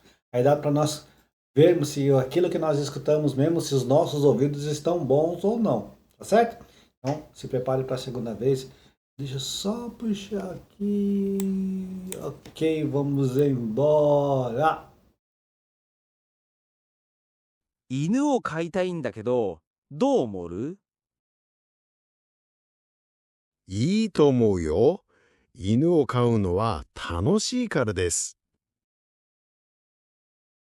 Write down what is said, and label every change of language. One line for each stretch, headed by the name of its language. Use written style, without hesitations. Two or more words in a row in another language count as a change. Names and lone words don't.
Portuguese: Aí dá para nós vermos se aquilo que nós escutamos mesmo, se os nossos ouvidos estão bons ou não, tá certo? Então, se prepare para a segunda vez. Deixa eu só puxar aqui. Ok, vamos embora.
Japanese: 犬を飼いたいんだけど、どう思う？いいと思うよ。犬を飼うのは楽しいからです。